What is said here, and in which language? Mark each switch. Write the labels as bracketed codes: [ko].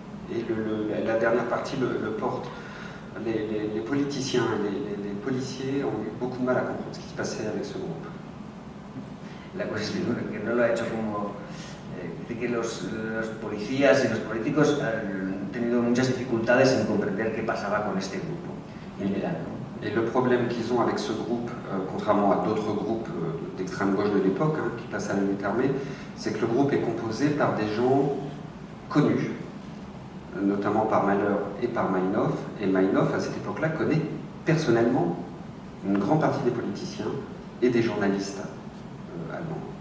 [fr] Et la dernière partie le porte. Les politiciens, les policiers ont eu beaucoup de mal à comprendre ce qui se passait avec ce groupe. [es] La cuestión es que no lo ha hecho como... dice que los policías y los políticos han tenido muchas dificultades en comprender qué pasaba con este grupo en Milán, ¿no? [fr] Et le problème qu'ils ont avec ce groupe, contrairement à d'autres groupes d'extrême gauche de l'époque, qui passent à la lutte armée, c'est que le groupe est composé par des gens connus, notamment par Mahler et par Meinhof. Et Meinhof, à cette époque-là, connaît personnellement une grande partie des politiciens et des journalistes allemands.